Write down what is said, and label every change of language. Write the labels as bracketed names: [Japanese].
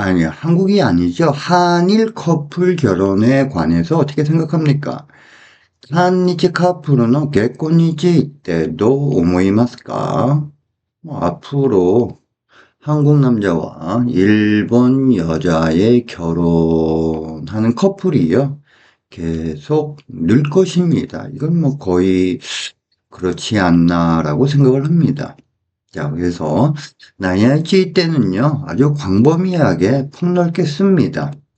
[Korean] 한국이 아니죠. 한일 커플 결혼에 관해서 어떻게 생각합니까? [Japanese] 한日カップルの結婚についてどう思いますか? [Korean] 앞으로 한국 남자와 일본 여자의 결혼하는 커플이요. 계속 늘 것입니다. 이건 뭐 거의 그렇지 않나라고 생각을 합니다. 자, 그래서 나이아이치 때는요, 아주 광범위하게 폭넓게 씁니다.